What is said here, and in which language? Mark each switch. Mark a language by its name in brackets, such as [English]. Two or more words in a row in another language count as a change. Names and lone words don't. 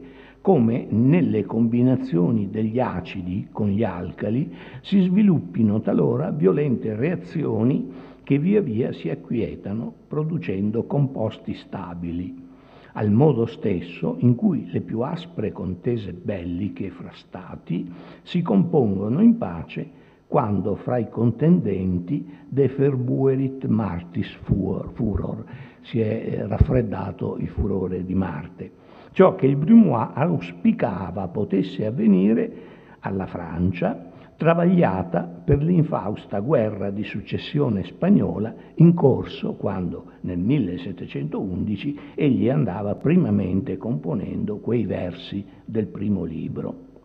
[Italian] come nelle combinazioni degli acidi con gli alcali si sviluppino talora violente reazioni che via via si acquietano, producendo composti stabili, al modo stesso in cui le più aspre contese belliche fra stati si compongono in pace quando fra i contendenti [Latin] deferbuerit Martis furor, [Italian] si è raffreddato il furore di Marte. Ciò che il Brumois auspicava potesse avvenire alla Francia, travagliata per l'infausta guerra di successione spagnola in corso quando nel 1711 egli andava primamente componendo quei versi del primo libro.